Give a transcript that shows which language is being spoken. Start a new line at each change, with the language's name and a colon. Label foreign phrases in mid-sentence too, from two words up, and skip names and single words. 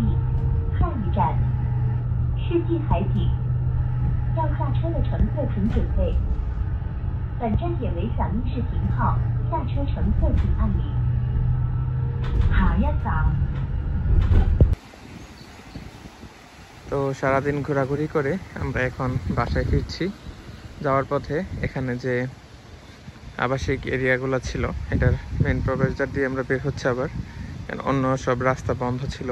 Chinese: 下一站，世纪海景。要下车的乘客请准备。本站点为响应式停靠，下车乘客请按铃。好呀，早。
Bangla: তো সারাদিন ঘোরাঘুরি করে আমরা এখন বাসায় ফিরছি। যাওয়ার পথে এখানে যে আবাসিক এরিয়াগুলো ছিল, এটার মেন প্রবেশদ্বার দিয়ে আমরা বের হচ্ছে আবার, কারণ অন্য সব রাস্তা বন্ধ ছিল।